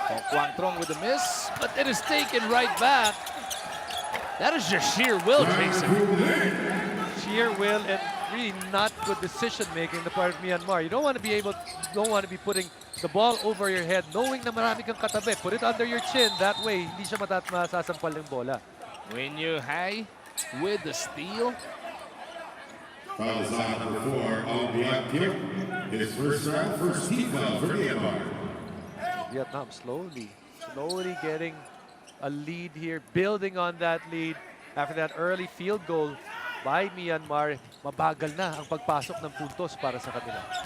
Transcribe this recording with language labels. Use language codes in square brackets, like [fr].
[en] Quang Trong with the miss, but it is taken right back. That is just sheer will, Jason. Sheer will and really not good decision making on the part of Myanmar. You don't want to be putting the ball over your head knowing [tl] na marami kang katabi. [en] Put it under your chin. [tl] That way, hindi siya masasampal ng bola. [en] Win Yu Hai with the steal. Foul is on number 4, Ong Biak Kip. His first team foul for Myanmar. Vietnam slowly getting a lead here, building on that lead after that early field goal by Myanmar. [tl] Mabagal na ang pagpasok ng puntos para sa kanila.